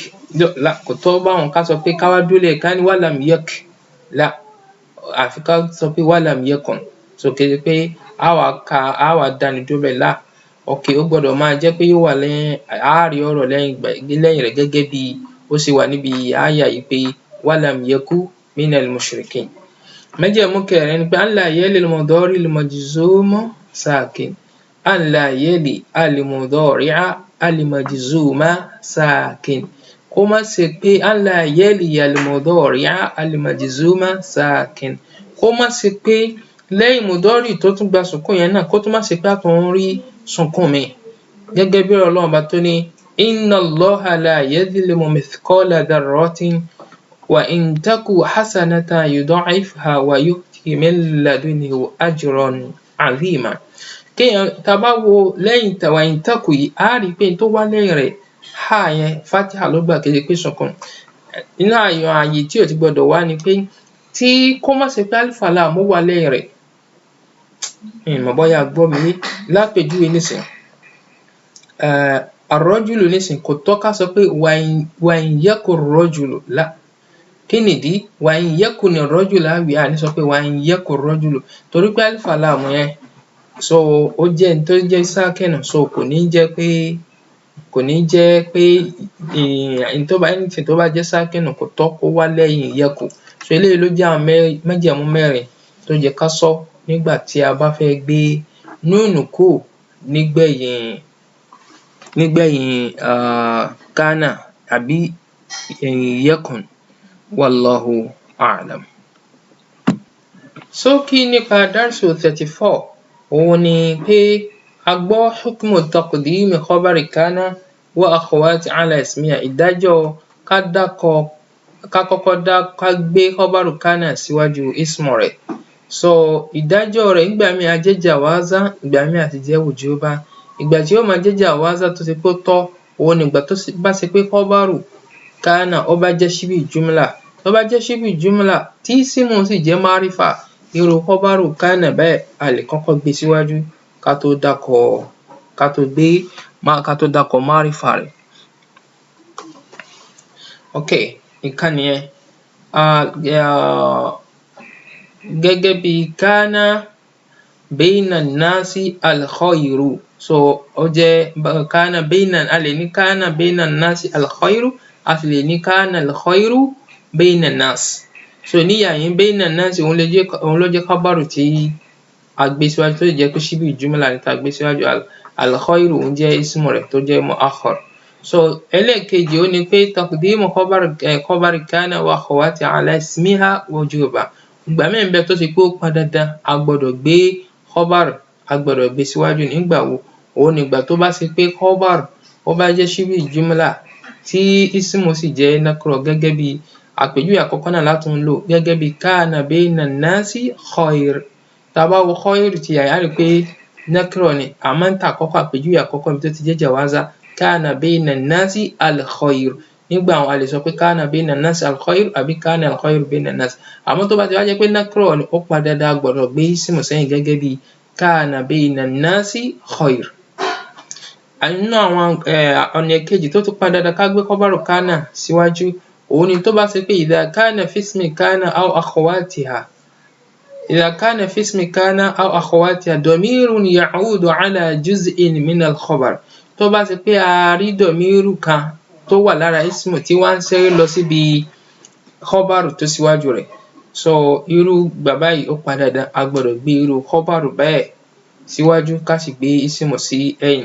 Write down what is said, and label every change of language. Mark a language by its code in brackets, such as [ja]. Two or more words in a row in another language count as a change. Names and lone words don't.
[yo] Kò tọ́ báwọn ká sọ pé ká wá dúró lẹ̀ ká ní [ar] ولم يك. [yo] Àfi ká sọ pé [ar] ولم يكن. [yo] So kì í ṣe pé á wá dáni dúró bẹ́ẹ̀ lá. Okay, ó gbọ́dọ̀ máa jẹ́ pé yóò wà lẹ́yìn, á rí ọ̀rọ̀ lẹ́yìn rẹ̀ gẹ́gẹ́ bí ó ṣe wà níbi áyà yìí pé [ar] ولم يكن من المشركين. [yo] Májẹ̀mú kẹrin ni pé [ar] أن لا يلي المضارع المجزوم ساكن. أن لا يلي المضارع المجزوم ساكن. [yo] Kó má ṣe pé [ar] أن لا يلي المضارع المجزوم ساكن. [yo] Kó má ṣe pé lẹ́yìn mudari tó tún gba sùkún yẹn náà, kó tún má ṣe pé a tún rí sùkún mi. Gẹ́gẹ́ bí Ọlọ́run bá tó ní [ar] إن الله لا يظلم مثقال ذرة وإن تك حسنة يضاعفها ويؤت من لدنه أجرا عظيما. [yo] Kéèyàn tá bá wo lẹ́yìn [ar] وإن تك [yo] yìí, á rí pé tó wá lẹ́yìn rẹ̀ ha yẹn fatiha ló gbà, kì í ṣe pé sùkún. Inú ààyè tí ò ti gbọ́dọ̀ wá ni pé tí kó má ṣe pé [ar] ألف لام [yo] ó wà lẹ́yìn rẹ̀. Mọ̀ bóyá gbọ́ mi. Lápèjúwe nísìn, ar-rajulu nísìn kò tọ́ ká sọ pé [ar] وإن يكن رجل [yo] lá. Kí nìdí? [ar] وإن يكن الرجل [yo] láwí, à ní sọ pé [ar] وإن يكن رجل, [yo] torí pé [ar] ألف لام [yo] yẹn so ó jẹ́ n tó jẹ́ sákínù, so kò ní jẹ́ pé anything tó bá jẹ́ sákínù kò tọ́ kó wá lẹ́yìn yakun. So eléyìí ló jẹ́ àwọn májẹ̀mú mẹ́rin tó jẹ́ ká sọ nígbà tí a bá fẹ́ gbé núùnù kúrò nígbẹ̀yìn kana àbí yakun. [ar] والله أعلم. [yo] Ṣókí nípa darsu 34 òun ni pé a gbọ́ [ar] حكم تقديم خبر كان وأخوات على اسمها. [yo] Ìdájọ́ ká gbé [ar] خبر كان [yo] síwájú ismu rẹ̀. So ìdájọ́ rẹ̀ nígbà míì á jẹ́ jawaza, ìgbà míì á ti jẹ́ wujuba. Ìgbà tí ó máa jẹ́ jawaza tó ṣe pé ó tọ́, òun ni ìgbà tó bá ṣe pé [ar] خبر كان [yo] ó bá jẹ́ [ar] شبه جملة. [yo] Tó bá jẹ́ [ar] شبه جملة [yo] tí ismu sì jẹ́ marifa, irú [ar] خبر كان [yo] bẹ́ẹ̀ a lè kọ́kọ́ gbé síwájú ká tó dákọ̀ marifa rẹ̀. Okay, ìkan nìyẹn. Gẹ́gẹ́ bí [ar] كان بين ناس الخير, [yo] so ó jẹ́ [ar] كان بين, [yo] a lè ní [ar] كان بين الناس الخير, [yo] a sì lè ní [ar] كان الخير بين الناس. [yo] So níyà yín [ar] بين الناس [yo] òun ló jẹ́ khabaru tí a gbé síwájú tó sì jẹ́ pé [ar] شبه جملة [yo] ni tá a gbé síwájú. Al-khayru òun jẹ́ ismu rẹ̀ tó jẹ́ mu'akhkhar. So ẹlẹ́ẹ̀kejì ó ní pé [ar] تقديم خبر كان وأخواتها على اسمها وجوبا. [yo] Ìgbà míì ń bẹ tó ṣe pé ó pọn dandan a gbọ́dọ̀ gbé khabar, a gbọ́dọ̀ gbé síwájú. Nígbà wo? Òun nígbà tó bá ṣe pé khabar ó bá jẹ́ [ar] شبه جملة [yo] tí ismu sì jẹ́ nakra, gẹ́gẹ́ bí àpèjúwe àkọ́kọ́ náà látún lò, gẹ́gẹ́ bí [ar] كان بين الناس خير. [yo] Tá a bá wo khayr ti yà á rí pé nakra ni, àmọ́ ń ta àkọ́kọ́ àpèjúwe àkọ́kọ́ ibi tó ti jẹ́ jawaza [ar] كان بين الناس الخير. [yo] Nígbà wọn a lè sọ pé [ar] كان بين الناس الخير àbí كان الخير بين الناس. [yo] Àmọ́ tó bá ti wá jẹ́ pé nakra ni, ó pa dandan a gbọ́dọ̀ gbé ismu sẹ́yìn, gẹ́gẹ́ bí [ar] كان بين الناس خير. [yo] Nínú àwọn ọ̀nà kejì tó tún pa dandan ká gbé [ar] خبر كان [yo] síwájú, òun ni tó bá ṣe pé [ar] إذا كان في اسم كان أو أخواتها إذا كان في اسم كان أو أخواتها ضمير يعود على جزء من الخبر. [yo] Tó bá ṣe pé a rí dọ̀míìrù kan tó wà lára ismu tí wọ́n ń ṣẹ́rí lọ síbi khabaru tó síwájú rẹ̀, so irú bàbá yìí ó pa dandan a gbọ́dọ̀ gbé irú khabaru bẹ́ẹ̀ síwájú ká sì gbé ismu sí ẹ̀yìn.